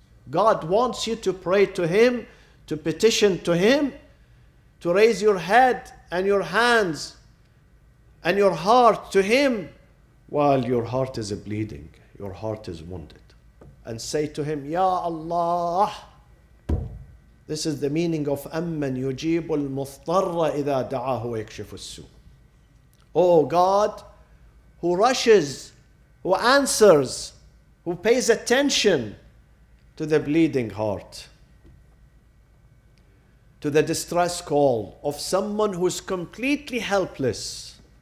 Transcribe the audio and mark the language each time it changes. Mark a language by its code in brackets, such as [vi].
[en] God wants you to pray to Him, to petition to Him, to raise your head and your hands and your heart to Him while your heart is bleeding, your heart is wounded. And say to Him, Ya Allah. This is the meaning of [ar] أَمَّنْ يُجِيبُ الْمُضْطَرَّ إِذَا دَعَاهُ وَيَكْشِفُ السُّوءَ. [en] Oh God, who rushes, who answers, who pays attention to the bleeding heart, to the distress call of someone who's completely helpless.